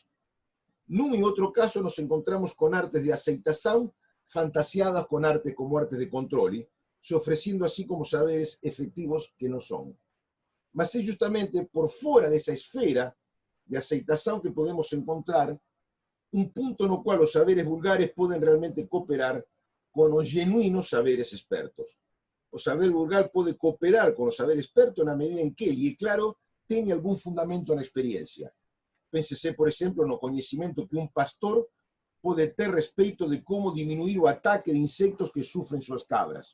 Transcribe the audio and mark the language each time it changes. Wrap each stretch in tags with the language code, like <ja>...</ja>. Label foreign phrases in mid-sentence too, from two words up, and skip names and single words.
<pt>Num e outro caso, nos encontramos com artes de aceitação fantasiadas com arte como arte de controle, se oferecendo assim como saberes efetivos que não são.</pt> <gl>Mas é justamente por fora dessa esfera de aceitação que podemos encontrar un punto no cual os saberes vulgares poden realmente cooperar con os genuínos saberes expertos. O saber vulgar pode cooperar con o saber experto na medida en que ele, e claro, ten algún fundamento na experiencia. Pénsese, por exemplo, no coñecimento que un pastor pode ter respeito de como diminuir o ataque de insectos que sufren súas cabras.</gl>